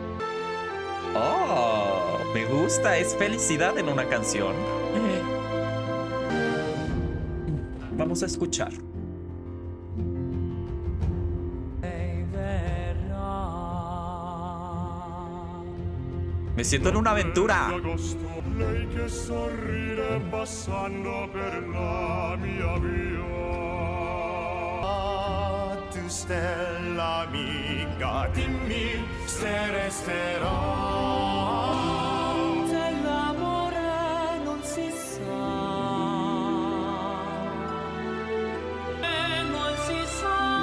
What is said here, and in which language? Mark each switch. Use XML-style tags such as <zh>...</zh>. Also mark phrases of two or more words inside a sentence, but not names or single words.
<es>Oh, me gusta. Es felicidad en una canción. Vamos a escuchar. Me siento en una aventura.</es> <it>Lei che sorride passando per la mia via. Tu stella amica, dimmi se resterò. Dell'amore non si sa. Non si sa.</it>